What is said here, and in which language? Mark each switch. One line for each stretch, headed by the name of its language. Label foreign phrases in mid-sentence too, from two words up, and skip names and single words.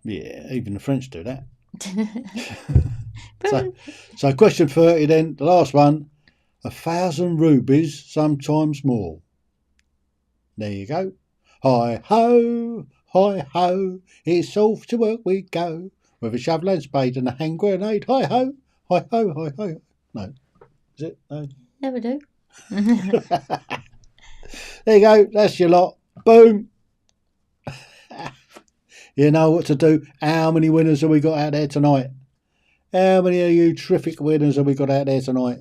English: Yeah, even the French do that. So question 30 then, the last one. 1,000 rubies, sometimes more. There you go. Hi ho, it's off to work we go. With a shovel and spade and a hand grenade. Hi ho, hi ho, hi ho. No. Is it? No. Never do. There you go, that's your lot. Boom. You know what to do. How many winners have we got out there tonight? How many of you terrific winners have we got out there tonight?